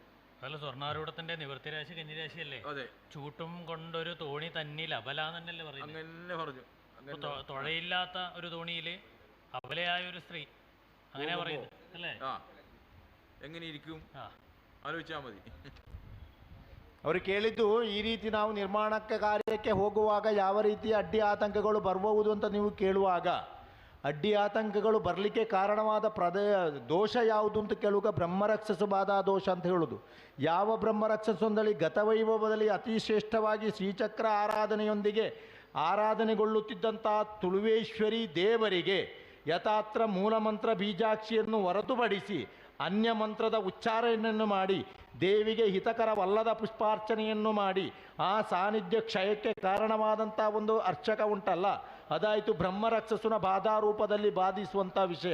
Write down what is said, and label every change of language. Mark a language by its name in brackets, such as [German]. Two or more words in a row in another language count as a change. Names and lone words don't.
[Malayalam] അല്ല, സ്വർണ്ണാരൂഢത്തിന്റെ നിവൃത്തിരാശി കന്നിരാശിയല്ലേ? അതെ. ചൂട്ടും കൊണ്ടൊരു തോണി തന്നിൽ അബല എന്നല്ലേ പറയുന്നത്? അങ്ങനെ പറഞ്ഞു. തുഴയില്ലാത്ത ഒരു തോണിയിൽ അബലയായ ഒരു സ്ത്രീ, അങ്ങനെ പറയുന്നത് അല്ലേ? എങ്ങനെ ഇരിക്കും ആലോചിച്ചാൽ മതി. [Kannada] ಅವರು ಕೇಳಿದ್ದು ಈ ರೀತಿ ನಾವು ನಿರ್ಮಾಣಕ್ಕೆ ಕಾರ್ಯಕ್ಕೆ ಹೋಗುವಾಗ ಯಾವ ರೀತಿಯ ಅಡ್ಡಿ ಆತಂಕಗಳು ಬರಬಹುದು ಅಂತ ನೀವು ಕೇಳುವಾಗ, ಅಡ್ಡಿ ಆತಂಕಗಳು ಬರಲಿಕ್ಕೆ ಕಾರಣವಾದ ದೋಷ ಯಾವುದು ಅಂತ ಕೇಳುವಾಗ ಬ್ರಹ್ಮರಕ್ಷಸ ಬಾಧಾ ದೋಷ ಅಂತ ಹೇಳೋದು. ಯಾವ ಬ್ರಹ್ಮರಕ್ಷಸೊಂದಳಿ ಗತವೈಭವದಲ್ಲಿ ಅತಿ ಶ್ರೇಷ್ಠವಾಗಿ ಶ್ರೀಚಕ್ರ ಆರಾಧನೆಯೊಂದಿಗೆ ಆರಾಧನೆಗೊಳ್ಳುತ್ತಿದ್ದಂಥ ತುಳುವೇಶ್ವರಿ ದೇವರಿಗೆ ಯಥಾತ್ರ ಮೂಲಮಂತ್ರ ಬೀಜಾಕ್ಷಿಯನ್ನು ಹೊರತುಪಡಿಸಿ ಅನ್ಯ ಮಂತ್ರದ ಉಚ್ಚಾರಣೆಯನ್ನು ಮಾಡಿ ದೇವಿಗೆ ಹಿತಕರವಲ್ಲದ ಪುಷ್ಪಾರ್ಚನೆಯನ್ನು ಮಾಡಿ ಆ ಸಾನ್ನಿಧ್ಯ ಕ್ಷಯಕ್ಕೆ ಕಾರಣವಾದಂಥ ಒಂದು ಅರ್ಚಕ ಉಂಟಲ್ಲ, ಅದಾಯಿತು ಬ್ರಹ್ಮರಕ್ಷಸುನ ಬಾಧಾರೂಪದಲ್ಲಿ ಬಾಧಿಸುವಂಥ ವಿಷಯ.